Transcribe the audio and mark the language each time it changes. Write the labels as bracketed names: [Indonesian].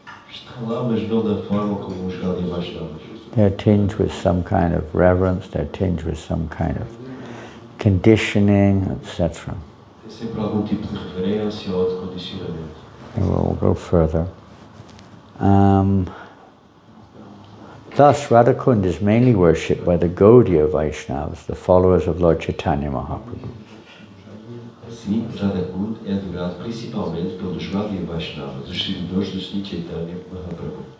[Portuguese] Está lá, mas não da forma como os Gaudiya Vaishnavas. [English] They're tinged with some kind of reverence, they're tinged with some kind of conditioning, etc. [Portuguese] Tem sempre algum tipo de reverência ou de condicionamento. [English] And we'll go further. Thus, Radha Kunda is mainly worshipped by the Gaudiya Vaishnavas, the followers of Lord Chaitanya Mahaprabhu. [Portuguese] Assim, Radha Kunda é adorado principalmente pelos Gaudiya Vaishnavas, os seguidores do Sri Chaitanya Mahaprabhu.